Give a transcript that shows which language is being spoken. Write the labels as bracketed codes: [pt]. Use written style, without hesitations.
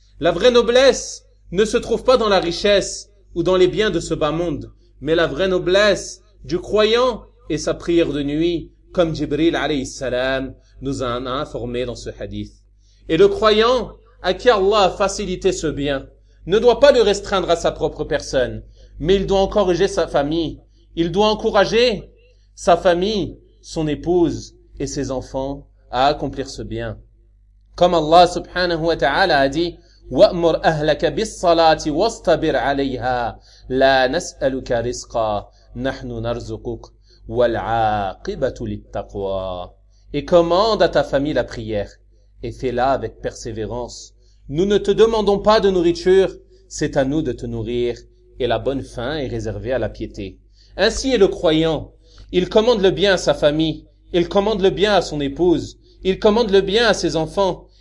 [fr] La vraie noblesse ne se trouve pas dans la richesse ou dans les biens de ce bas monde, mais la vraie noblesse du croyant est sa prière de nuit, comme Jibril alayhi salam nous en a informé dans ce hadith. Et le croyant à qui Allah a facilité ce bien ne doit pas le restreindre à sa propre personne, mais il doit encourager sa famille. Il doit encourager sa famille, son épouse et ses enfants à accomplir ce bien. Comme Allah subhanahu wa ta'ala a dit, [ar] وَأْمُرْ أَهْلَكَ بِالصَّلَاةِ وَاسْتَبِرْ عَلَيْهَا لَا نَسْأَلُكَ رِزْقًا نَحْنُ نَرْزُقُكَ وَالْعَاقِبَةُ لِلتَّقْوَى. [fr] Et commande à ta famille la prière, et fais-la avec persévérance. Nous ne te demandons pas de nourriture, c'est à nous de te nourrir, et la bonne fin est réservée à la piété. Ainsi est le croyant. Il commande le bien à sa famille, il commande le bien à son épouse, il commande le bien à ses enfants.